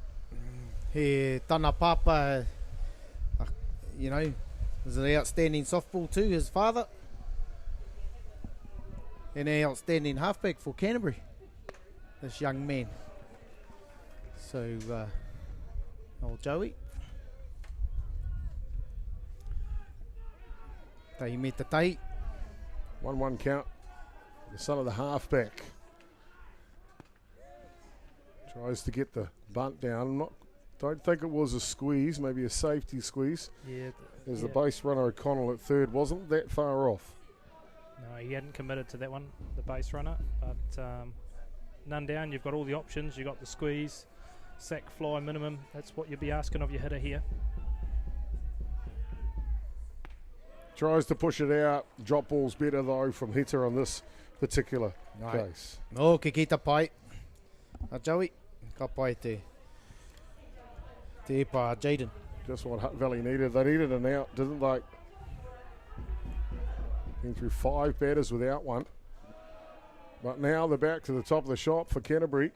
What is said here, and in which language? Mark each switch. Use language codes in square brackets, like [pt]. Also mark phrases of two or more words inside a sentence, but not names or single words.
[mi] He Tana Papa, [en] you know, is an outstanding softball too, his father. And an outstanding halfback for Canterbury, this young man. So, old Joey. [mi] Tahi me te tahi. [en] 1-1 count. The son of the halfback. Tries to get the bunt down. Don't think it was a squeeze, maybe a safety squeeze. Yeah. As the base runner O'Connell at third wasn't that far off. No, he hadn't committed to that one, the base runner. But none down, you've got all the options. You've got the squeeze, sack, fly, minimum. That's what you'd be asking of your hitter here. Tries to push it out. Drop ball's better though from hitter on this particular case. No, [mi] ke kita pai. A Joey, ka pai te pa Jaden. [en] Just what Hutt Valley needed. They needed an out, didn't they? Been through 5 batters without one. But now they're back to the top of the shop for Canterbury.